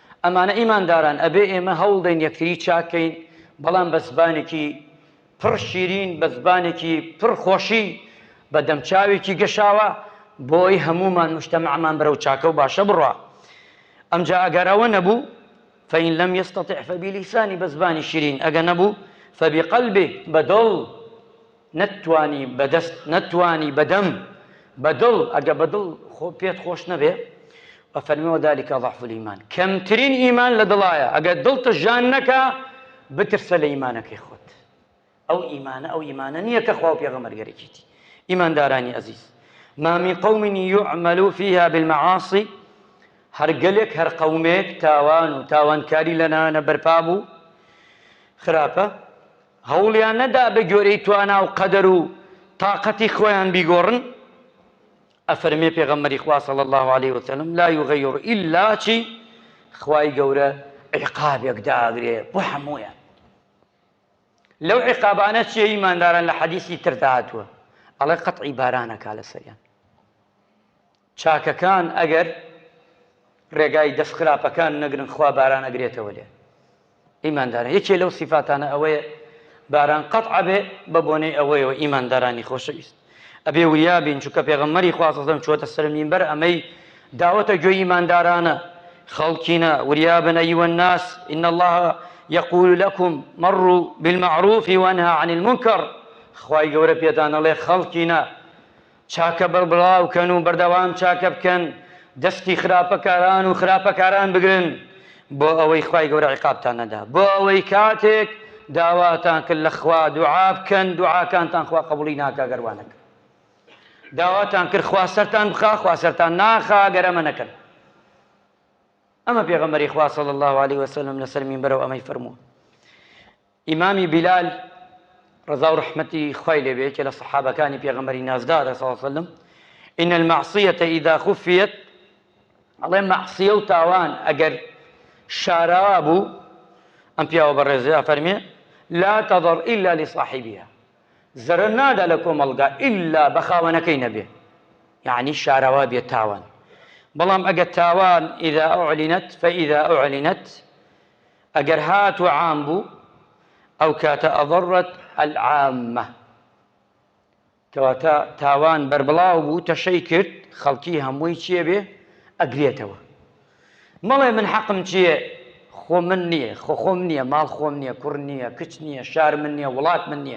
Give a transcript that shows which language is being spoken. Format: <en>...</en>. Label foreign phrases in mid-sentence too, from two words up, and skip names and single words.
<ckb>ئەمانە ئیمانداران ئەبێ ئێمە هەوڵدەین یەکتری چاکەین، بەڵام بە زبانێکی پڕ شیرین، بە زبانێکی پڕ خۆشی، بە دەمچاوێکی گەشاوە بۆی هەمومان مجتەمەعمان بەرەو چاکە و باشە بڕوا. ئەمجا ئەگەر ئەوە نەبوو</ckb> <ar>فإن لم يستطع فبلسانه،</ar> <ckb>بە زبانی شیرین. ئەگە نەبوو فبقلبه، بەدڵ. نەتوانی بەدەست، نەتوانی بەدەم، بەدڵ. ئەگە بەدڵ پێت خۆش نەبێ وفەرمی</ckb> <ar>وذلك ضعف الإيمان،</ar> <ckb>کەمترین ئیمان لە دڵایە. ئەگەر دڵتە ژان نەکا بترسە لە ئیمانەکەی خۆت. ئەو ئیمانە نییە کە خوا و پێغەمبەر گەرەکیتی. ئیماندارانی عەزیز،</ckb> <ar>ما من قوم يعمل فيها بالمعاصي،</ar> <ckb>هەرگەلێک هەر قەومێک تاوان و تاوانکاری لەنانە بەرپا بوو، خراپە، هەوڵیان نەدا بە گوێرەی توانا و قەدەر و تاقەتی خۆیان بیگۆڕن. ئەفەرمێ پێغەمبەری خوا</ckb> <ar>صلی الله عليه وسلم لا يغير إلا</ar> <ckb>چی؟ خوای گەورە عقابێک داگرێ بۆ هەموویان. لەو عقابانە چیە؟ ئیمانداران لە حەدیثی تردا هاتووە، ئەڵێ قەتعی بارانەکا لەسەریان. چاکەکان ئەگەر ڕێگای دەست خراپەکان نەگرن خوا باران ئەگرێتەوە لێ. ئیمانداران یەکێ لەو سیفاتانە ئەوەیە باران قەتع بێ بە بۆنەی ئەوەیەوە. ئیماندارانی خۆشەویست، ئەبێ وریابین، چونکە پێغەمبەری خوا</ckb> <ar>صلی الله علیه و سلم</ar> <ckb>چووەتە سەر مینبەر ئەمەی داوەتە گوێی ئیماندارانە، خەڵکینە وریابن</ckb> <ar>أيها الناس إن الله يقول لكم مروا بالمعروف وانهى عن المنكر.</ar> <ckb>خوای گەورە پێتان ئەڵێ خەڵکینە چاکە بەربڵاوکەن و بەردەوام چاکە بکەن، دەستی خراپەکاران و خراپەکاران بگرن، بۆ ئەوەی خوای گەورە عقابتان نەدا، بۆ ئەوەی کاتێک داواتان کرد لە خوا دوعا بکەن، دوعاکانتان خوا قبوڵی ناکا گەروانەکە. داواتان کرد خوا سەرتان بخا، خوا سەرتان ناخا گەرەمە نەکەن. ئەمە پێغەمبەری خوا</ckb> <ar>صلی الله عليه وسلم</ar> <ckb>لەسەر مینبەرەوە ئەمەی فەرمووە. ئیمامی بیلال ڕەزا و ڕەحمەتی خوای لێبێ، کە لە سەحابەکانی پێغەمبەری نازدارە</ckb> <ar>صلی الله عليه وسلم، إن المعصية إذا خفيت،</ar> <ckb>ئەڵێ مەعسیە و تاوان ئەگەر شاراوا بوو، ئەم پیاوە بەڕێزەیە فەرمێ</ckb> <ar>لا تضر إلا لصاحبها،</ar> <ckb>زەرەر نادا لە کۆمەڵگا ئیلا بە خاوەنەکەی نەبێ، یعنی شاراوا بێت تاوان. بەڵام ئەگەر تاوان</ckb> <ar>إذا أعلنت فإذا أعلنت،</ar> <ckb>ئەگەر هات و عام بوو ئەو کاتە</ckb> <ar>ئەضرت العامة،</ar> <ckb>کەواتە تاوان بەربڵاو بوو تەشەی کرد، خەڵکی هەمووی چیە بێ؟ ئەگرێتەوە. مەڵێ من حەقم چییە؟ خۆ من نییە، خۆم نییە، ماڵ خۆم نییە، کوڕ نییە، کچ نییە، شار من نییە، وڵات من نییە.</ckb>